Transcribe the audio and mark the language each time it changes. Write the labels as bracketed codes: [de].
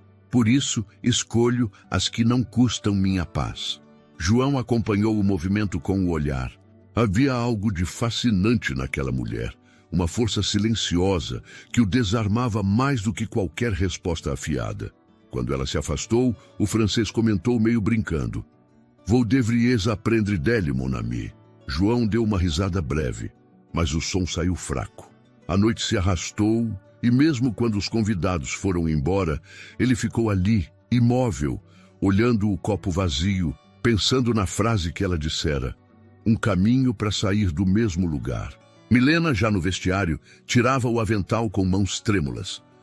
[pt] "Por isso, escolho as que não custam minha paz." João acompanhou o movimento com o olhar. Havia algo de fascinante naquela mulher, uma força silenciosa que o desarmava mais do que qualquer resposta afiada. Quando ela se afastou, o francês comentou meio brincando. [fr] "Vous devriez apprendre d'elle, mon ami." [pt] João deu uma risada breve, mas o som saiu fraco. A noite se arrastou e mesmo quando os convidados foram embora, ele ficou ali, imóvel, olhando o copo vazio, pensando na frase que ela dissera. Um caminho para sair do mesmo lugar. Milena, já no vestiário, tirava o avental com mãos trêmulas.